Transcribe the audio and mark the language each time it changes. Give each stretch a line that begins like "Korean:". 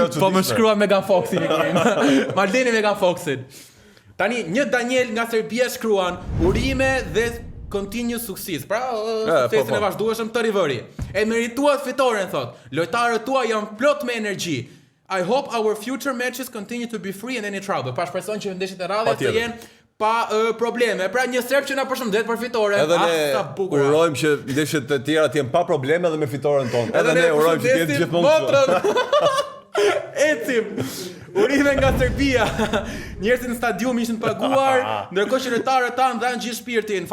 Albanian: Po më shkrua Megan Foxin e kemi. Maldini Megan Foxin. Tani, një Daniel nga Serbia shkruan urime dhe
English: continuous success.
Albanian: Pra, suksesin e vazhdueshëm të rivëri. E merituat fitoren, thot. Lojtarët tuaj janë plot me energji.
English: I hope our future matches continue to be free and any trouble.
Albanian: Pa shpreson që ndeshjet e radhës të jenë pa probleme. Pra, një serb që na përshëndet për fitoren. Edhe ne urojmë që ndeshjet e tjera të jenë pa probleme dhe me fitoren tonë. Edhe ne urojmë që të jetë gjithmonë. Ecim. Urime nga Serbia. Njerëzit në stadium ishin të paguar, ndërkohë që lojtarët tanë dhanë gjithë shpirtin.